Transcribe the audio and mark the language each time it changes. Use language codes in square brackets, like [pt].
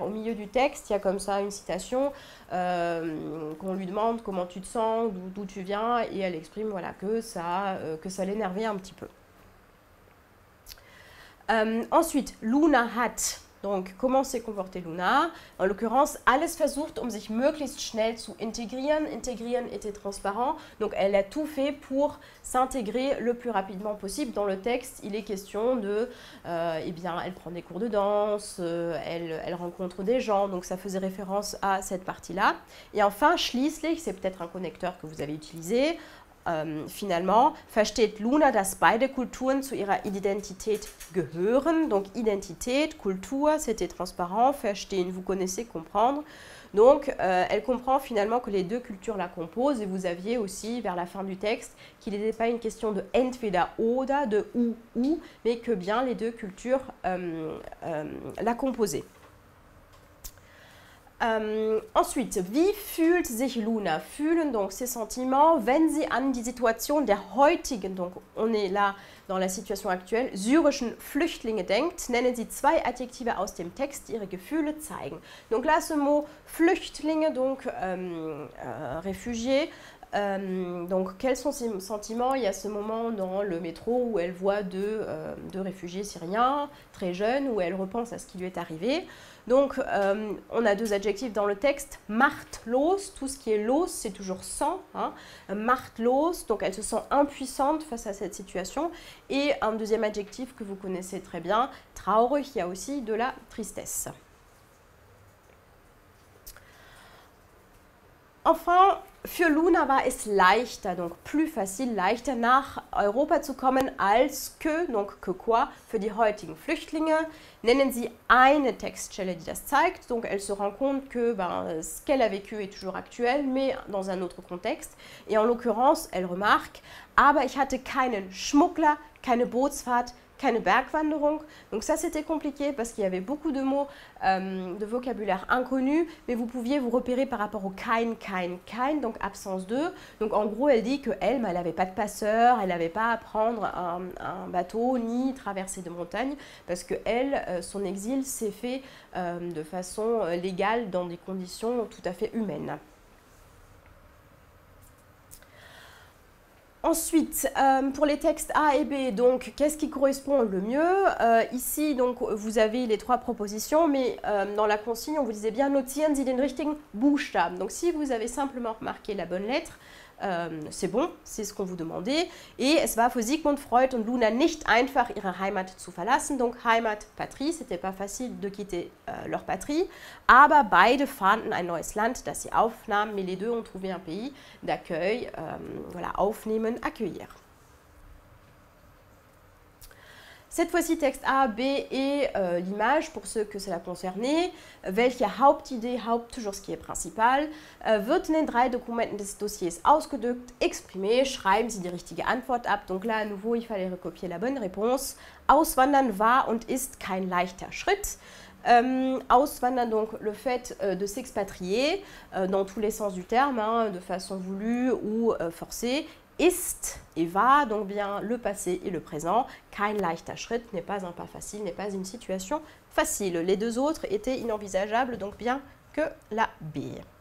[fr] Au milieu du texte, il y a comme ça une citation qu'on lui demande comment tu te sens, d'où tu viens, et elle exprime voilà, que ça l'énervait un petit peu. Ensuite, Luna hat. Donc, comment s'est comportée Luna? En l'occurrence, [de] alles versucht, sich möglichst schnell zu integrieren. [fr] Integrieren était transparent, donc elle a tout fait pour s'intégrer le plus rapidement possible. Dans le texte, il est question de, eh bien, elle prend des cours de danse, elle rencontre des gens, donc ça faisait référence à cette partie-là. Et enfin, schließlich, c'est peut-être un connecteur que vous avez utilisé. Finalement, [de] versteht Luna, dass beide Kulturen zu ihrer Identität gehören. [fr] Donc, Identität, Kultur, c'était transparent. Verstehen, vous connaissez, comprendre. Donc, elle comprend finalement que les deux cultures la composent. Et vous aviez aussi, vers la fin du texte, qu'il n'était pas une question de [de] entweder oder, [fr] de ou, mais que bien les deux cultures la composaient. Ensuite, [de] wie fühlt sich Luna? Fühlen [fr] donc ses sentiments, [de] wenn sie an die Situation der heutigen, [fr] donc on est là dans la situation actuelle, [de] syrischen Flüchtlinge denkt, nennen Sie zwei Adjektive aus dem Text, die ihre Gefühle zeigen. [fr] Donc là, ce mot Flüchtlinge, donc réfugiés, donc quels sont ses sentiments? Il y a ce moment dans le métro où elle voit deux réfugiés syriens, très jeunes, où elle repense à ce qui lui est arrivé. Donc, on a deux adjectifs dans le texte. Machtlos, tout ce qui est los, c'est toujours sans. Hein. Machtlos, donc elle se sent impuissante face à cette situation. Et un deuxième adjectif que vous connaissez très bien, traurig, il y a aussi de la tristesse. Enfin, [de] Für Luna war es leichter, [fr] donc plus facile, [de] leichter nach Europa zu kommen als [fr] que, donc que quoi, [de] für die heutigen Flüchtlinge. Nennen Sie eine Textstelle, die das zeigt. [fr] Donc elle se rend compte que ce qu'elle a vécu est toujours actuel, mais dans un autre contexte. Et en l'occurrence, elle remarque, [de] aber ich hatte keinen Schmuggler, keine Bootsfahrt, keine Bergwanderung. [fr] Donc ça c'était compliqué parce qu'il y avait beaucoup de mots de vocabulaire inconnus, mais vous pouviez vous repérer par rapport au kein, donc absence de. Donc en gros elle dit qu'elle, elle n'avait pas de passeur, elle n'avait pas à prendre un bateau ni traverser de montagnes parce que elle, son exil s'est fait de façon légale dans des conditions tout à fait humaines. Ensuite, pour les textes A et B, donc qu'est-ce qui correspond le mieux? Ici, donc, vous avez les trois propositions, mais dans la consigne, on vous disait bien [de] notieren Sie den richtigen Buchstaben. [fr] Donc, si vous avez simplement remarqué la bonne lettre, c'est bon, c'est ce qu'on vous demandait. [de] Et es war für Sigmund Freud und Luna nicht einfach, ihre Heimat zu verlassen. [fr] Donc Heimat, Patrie, c'était pas facile de quitter leur patrie. [de] Aber beide fanden ein neues Land, das sie aufnahmen. [fr] Mais les deux ont trouvé un pays d'accueil. Voilà, aufnehmen, accueillir. Cette fois-ci, texte A, B et l'image, pour ceux que cela concernait. [de] Welche Hauptidee, [fr] toujours ce qui est principal, [de] wird in den 3 Dokumenten des Dossiers ausgedrückt, exprimé, schreiben Sie die richtige Antwort ab. [fr] Donc là, à nouveau, il fallait recopier la bonne réponse. [de] Auswandern war und ist kein leichter Schritt. [fr] Auswandern, donc le fait de s'expatrier dans tous les sens du terme, hein, de façon voulue ou forcée. Ist et va, donc bien le passé et le présent. [de] Kein leichter Schritt [fr] n'est pas un pas facile, n'est pas une situation facile. Les deux autres étaient inenvisageables, donc bien que la B.